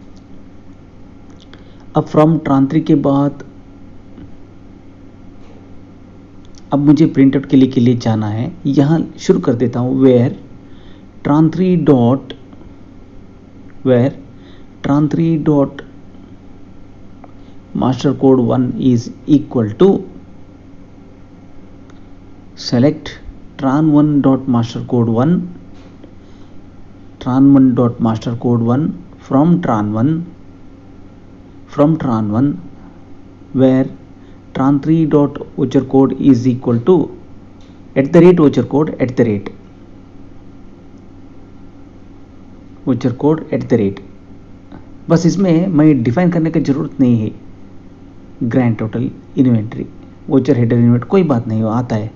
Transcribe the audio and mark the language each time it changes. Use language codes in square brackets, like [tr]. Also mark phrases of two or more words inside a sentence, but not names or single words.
[hi] अब फ्रॉम tran3 के बाद अब मुझे [en] print out [hi] के लिए जाना है. यहाँ शुरू कर देता हूँ [en] where tran3 dot master code 1 is equal to select tran1.mastercode1 tran1.mastercode1 from tran1 where tran3.vouchercode is equal to @vouchercode [hi] @vouchercode बस इसमें मैं डिफाइन करने की ज़रूरत नहीं है [en] grand total inventory voucher header invent [hi] कोई बात नहीं, वो आता है।